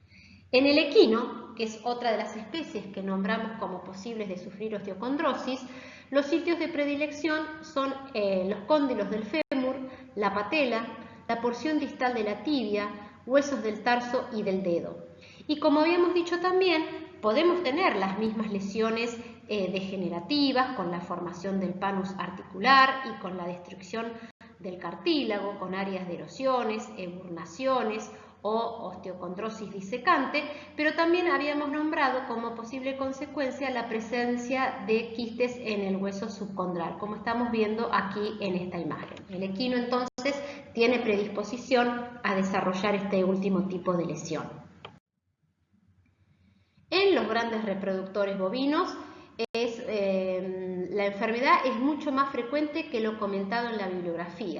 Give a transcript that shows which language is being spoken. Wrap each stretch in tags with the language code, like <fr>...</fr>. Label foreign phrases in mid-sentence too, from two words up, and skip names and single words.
<es>En el equino, que es otra de las especies que nombramos como posibles de sufrir osteocondrosis, los sitios de predilección son los cóndilos del fémur, la patela, la porción distal de la tibia, huesos del tarso y del dedo. Y como habíamos dicho también, podemos tener las mismas lesiones degenerativas con la formación del panus articular y con la destrucción del cartílago, con áreas de erosiones, eburnaciones o osteocondrosis disecante, pero también habíamos nombrado como posible consecuencia la presencia de quistes en el hueso subcondral, como estamos viendo aquí en esta imagen. El equino entonces tiene predisposición a desarrollar este último tipo de lesión. En los grandes reproductores bovinos, la enfermedad es mucho más frecuente que lo comentado en la bibliografía.</es>